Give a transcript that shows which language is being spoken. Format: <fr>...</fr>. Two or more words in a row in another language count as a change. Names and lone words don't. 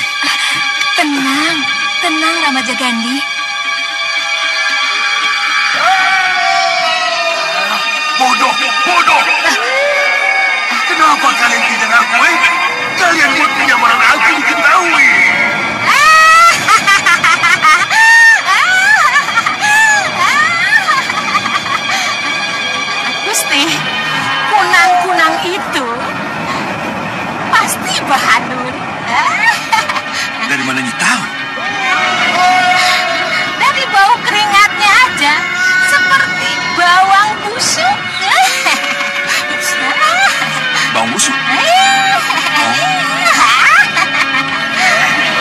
<id>Tenang, tenang Ramaja Gandhi. Bodoh, bodoh. Kenapa kalian tidak akui? Kalian buat penyamaran aku diketahui. Gusti, kunang-kunang itu pasti Bahadur. Dari mana Nyi tahu? Dari bau keringatnya aja, seperti bawang busuk. Bawang busuk?</id>